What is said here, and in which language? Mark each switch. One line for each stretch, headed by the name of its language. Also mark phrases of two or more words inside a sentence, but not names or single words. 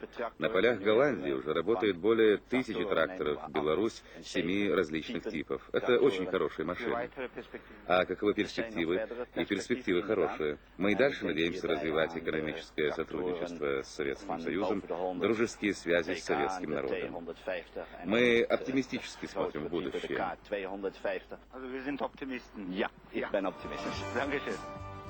Russian: На полях Голландии уже работает более 1000 тракторов Беларусь 7 различных типов. Это очень хорошие машины. А каковы перспективы? И перспективы хорошие. Мы и дальше надеемся развивать экономическое сотрудничество с Советским Союзом, дружеские связи с советским народом. Мы оптимистически смотрим в будущее.
German: Also wir sind Optimisten. Ja, ich bin optimistisch. Dankeschön.